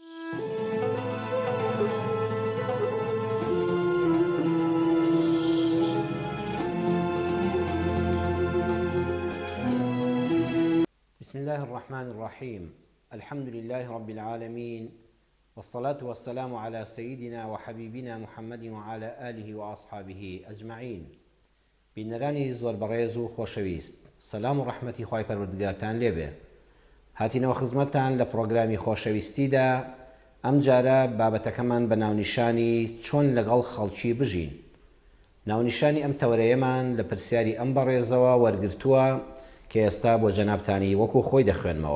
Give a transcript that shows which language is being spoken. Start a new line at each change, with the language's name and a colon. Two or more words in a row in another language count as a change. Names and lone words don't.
Arabic: بسم الله الرحمن الرحيم. الحمد لله رب العالمين، والصلاة والسلام على سيدنا وحبيبنا محمد وعلى آله وأصحابه أجمعين.
Central Kurdish: بینەرانی زۆر بەڕێز و خۆشەویست، سەلام و ڕەحمەتی خوای پەروەردگارتان لێبێ. هاتینەوە خزمەتتان لە پرۆگرامی خۆشەویستیدا. ئەم جارە بابەتەکەمان بە ناونیشانی چۆن لەگەڵ خەڵکی بژین. ناونیشانی ئەم تەورەیەمان لە پرسیاری ئەم بەڕێزەوە وەرگرتووە کە ئێستا بۆ جەنابتانی وەکو خۆی دەخوێنمەوە.